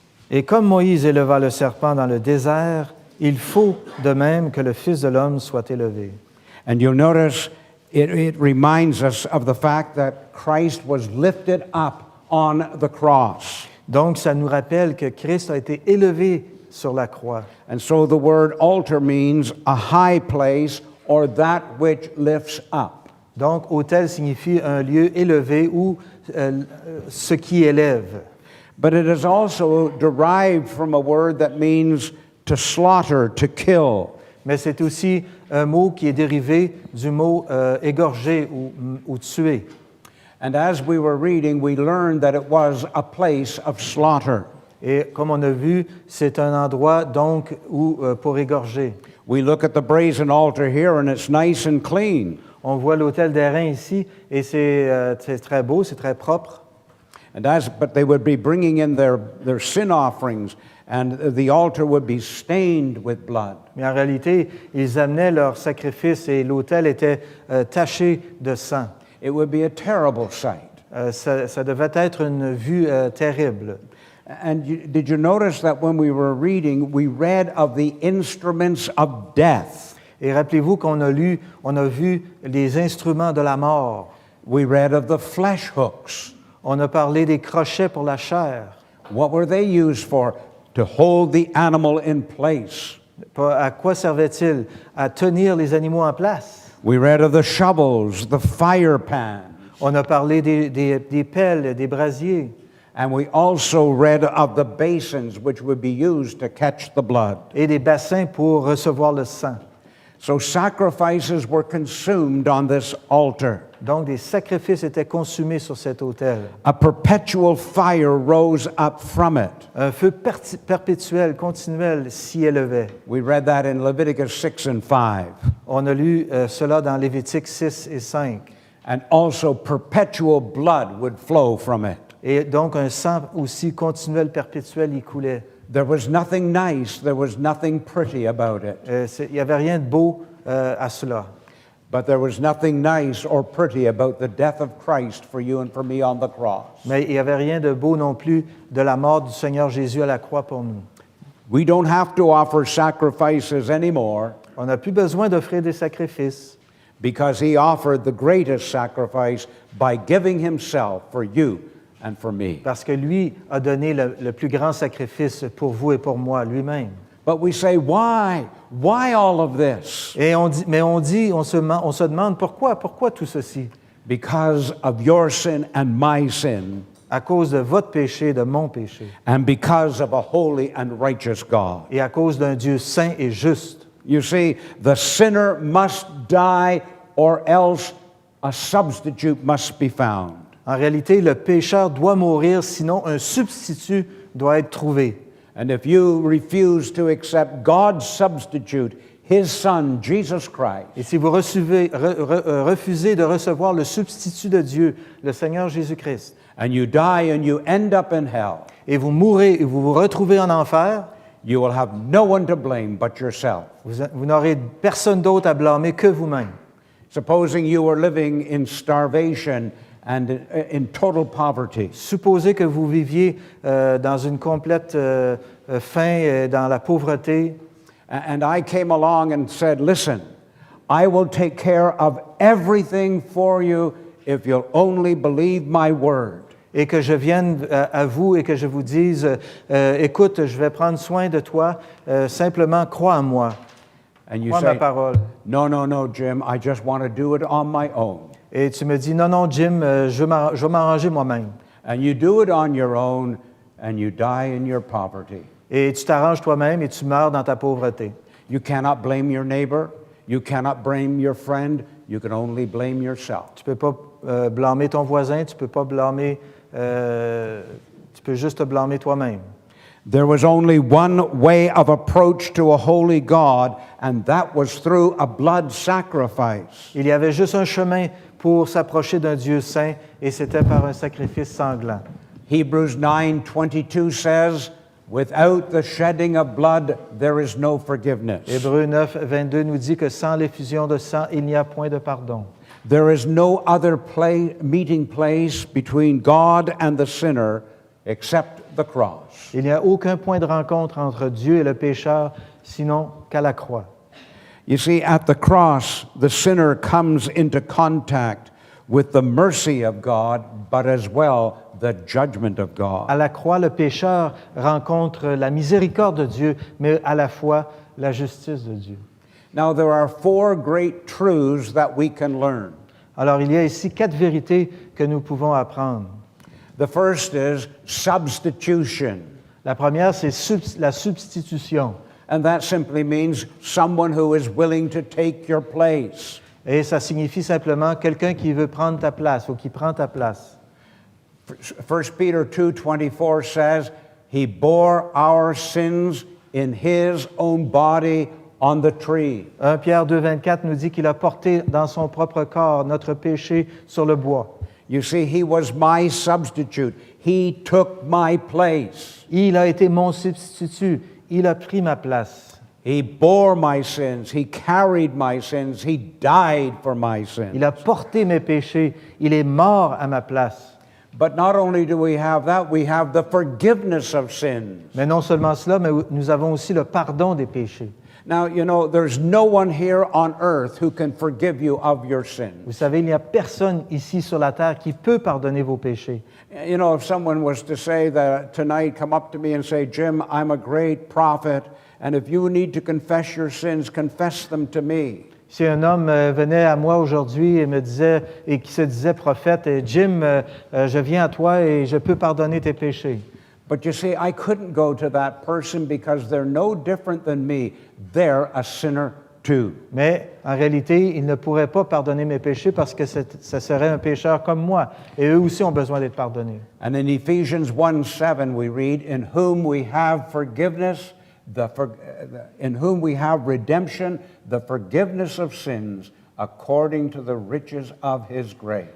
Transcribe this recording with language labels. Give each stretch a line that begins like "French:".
French: Et comme Moïse éleva le serpent dans le désert, il faut de même que le Fils de l'homme soit élevé.
English: And you'll notice it reminds us of the fact that Christ was lifted up on the cross.
French: Donc, ça nous rappelle que Christ a été élevé sur la croix.
English: And so the word altar means a high place or that which lifts up.
French: Donc, autel signifie un lieu élevé ou ce qui élève.
English: But it is also derived from a word that means to slaughter, to kill.
French: Mais c'est aussi un mot qui est dérivé du mot égorger ou tuer.
English: And as we were reading, we learned that it was a place of slaughter.
French: Et comme on a vu, c'est un endroit donc où pour égorger.
English: We look at the brazen altar here and it's nice and clean.
French: On voit l'autel d'airain ici et c'est très beau, c'est très propre.
English: But they would be bringing in their sin offerings and the altar would be stained with blood.
French: Mais en réalité, ils amenaient leur sacrifice et l'autel était taché de sang.
English: It would be a terrible sight.
French: Ça devait être une vue terrible.
English: And did you notice that when we were reading, we read of the instruments of death?
French: Et rappelez-vous qu'on a vu les instruments de la mort.
English: We read of the flesh hooks.
French: On a parlé des crochets pour la chair.
English: What were they used for? To hold the animal in place.
French: À quoi servait-il? À tenir les animaux en place.
English: We read of the shovels, the fire pans.
French: On a parlé des pelles, des brasiers.
English: And we also read of the basins which would be used to catch the blood.
French: Et des bassins pour recevoir le sang.
English: So sacrifices were consumed on this altar.
French: Donc, des sacrifices étaient consumés sur cet autel.
English: A perpetual fire rose up from it.
French: Un feu perpétuel, continuel s'y élevait.
English: We read that in Leviticus 6 and 5.
French: On a lu cela dans Lévitique 6 et 5.
English: And also perpetual blood would flow from it.
French: Et donc, un sang aussi continuel, perpétuel y coulait.
English: There was nothing nice, there was nothing pretty about it.
French: Il n'y avait rien de beau à cela.
English: But there was nothing nice or pretty about the death of Christ for you and for me on the cross.
French: Mais il n'y avait rien de beau non plus de la mort du Seigneur Jésus à la croix pour nous.
English: We don't have to offer sacrifices anymore
French: On n'a plus besoin d'offrir des sacrifices
English: because he offered the greatest sacrifice by giving himself for you and for me.
French: parce que lui a donné le plus grand sacrifice pour vous et pour moi, lui-même.
English: But we say, why? Why all of this?
French: Et on se demande pourquoi tout ceci?
English: Because of your sin and my sin,
French: À cause de votre péché, de mon péché,
English: and because of a holy and righteous God.
French: et à cause d'un Dieu saint et juste.
English: You see, the sinner must die or else a substitute must be found.
French: En réalité, le pécheur doit mourir, sinon un substitut doit être trouvé.
English: And if you refuse to accept God's substitute, His Son, Jesus Christ,
French: Et si vous refusez de recevoir le substitut de Dieu, le Seigneur Jésus-Christ,
English: and you die and you end up in hell,
French: et vous mourrez et vous vous retrouvez en enfer,
English: you will have no one to blame but yourself.
French: vous n'aurez personne d'autre à blâmer que vous-même.
English: Supposing you were living in starvation and in total poverty,
French: Supposez que vous viviez dans une complète faim et dans la pauvreté,
English: and I came along and said, listen, I will take care of everything for you if you'll only believe my word.
French: et que je vienne à vous et que je vous dise, écoute, je vais prendre soin de toi, simplement crois en moi,
English: And you
French: crois ma
English: say,
French: parole.
English: no, Jim, I just want to do it on my own.
French: Et tu me dis, non, Jim, je vais m'arranger moi-même.
English: And you do it on your own and you die in your poverty.
French: Et tu t'arranges toi-même et tu meurs dans ta pauvreté.
English: You cannot blame your neighbor. You cannot blame your friend. You can only blame yourself.
French: Tu ne peux pas blâmer ton voisin, tu peux pas blâmer, tu peux juste te blâmer toi-même.
English: There was only one way of approach to a holy God, and that was through a blood sacrifice.
French: Il y avait juste un chemin pour s'approcher d'un Dieu saint, et c'était par un sacrifice sanglant.
English: Hebrews 9:22 says, without the shedding of blood, there is no forgiveness.
French: Hébreux 9, 22 nous dit que sans l'effusion de sang, il n'y a point de pardon.
English: There is no other meeting place between God and the sinner except the cross.
French: Il n'y a aucun point de rencontre entre Dieu et le pécheur, sinon qu'à la croix.
English: You see, at the cross, the sinner comes into contact with the mercy of God, but as well the judgment of God.
French: À la croix, le pécheur rencontre la miséricorde de Dieu, mais à la fois la justice de Dieu.
English: Now, there are four great truths that we can learn.
French: Alors, il y a ici 4 vérités que nous pouvons apprendre.
English: The first is substitution,
French: La première, c'est la substitution.
English: and that simply means someone who is willing to take your place.
French: Et ça signifie simplement quelqu'un qui veut prendre ta place ou qui prend ta place.
English: 1 Peter 2:24 says, He bore our sins in His own body on the tree.
French: 1 Pierre 2, 24 nous dit qu'il a porté dans son propre corps notre péché sur le bois.
English: You see, He was my substitute. He took my place.
French: Il a été mon substitut. Il a pris ma place.
English: He bore my sins. He carried my sins. He died for my sins.
French: Il a porté mes péchés. Il est mort à ma place.
English: But not only do we have that, we have the forgiveness of sins.
French: Mais non seulement cela, mais nous avons aussi le pardon des péchés.
English: Now, you know, there's no one here on earth who can forgive you of your sins.
French: Vous savez, il n'y a personne ici sur la terre qui peut pardonner vos péchés.
English: You know, if someone was to say that tonight, come up to me and say, Jim, I'm a great prophet, and if you need to confess your sins, confess them to me.
French: Si un homme venait à moi aujourd'hui et me disait, et qui se disait prophète, Jim, je viens à toi et je peux pardonner tes péchés.
English: But you see, I couldn't go to that person because they're no different than me. They're a sinner too.
French: Mais en réalité, il ne pourrait pas pardonner mes péchés parce que ce serait un pécheur comme moi. Et eux aussi ont besoin d'être pardonnés.
English: And in Ephesians 1:7, we read, in whom we have forgiveness, in whom we have redemption, the forgiveness of sins, according to the riches of His grace.